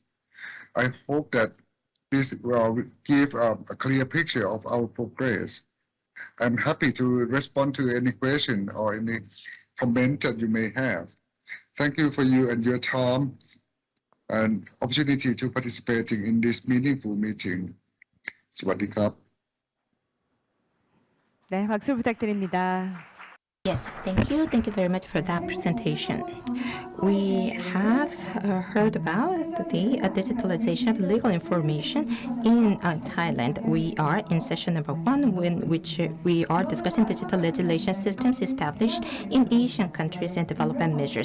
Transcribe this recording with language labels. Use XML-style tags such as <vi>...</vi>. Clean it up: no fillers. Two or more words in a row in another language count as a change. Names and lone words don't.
<en>I hope that this will give a clear picture of our progress. I'm happy to respond to any question or any comment that you may have. Thank you for you and your time and opportunity to participating in this meaningful meeting.</en> <th>สวัสดีครับ</th> <ko>네, 박수 부탁드립니다.</ko> <en>Yes, thank you. Thank you very much for that presentation. We have heard about the digitalization of legal information in Thailand. We are in session number 1, in which we are discussing digital legislation systems established in Asian countries and development measures.</en>